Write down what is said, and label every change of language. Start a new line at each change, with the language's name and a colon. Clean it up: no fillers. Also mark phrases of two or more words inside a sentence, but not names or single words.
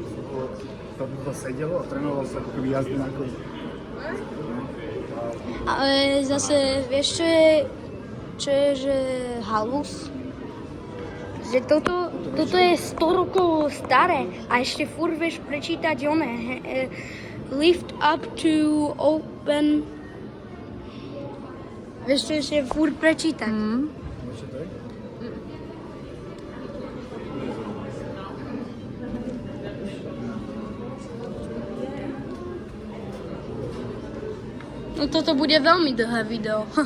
Slovak: To sedelo a trénovalo sa ako keby jazdy na koni. Ale zase, vieš, čo je, že halus? Že toto je 100 rokov staré a ešte furt vieš prečítať oné.
English: Lift up to open...
Slovak: Vieš, čo ešte furt prečítať? Vieš, čo to je? No toto bude veľmi dlhé video.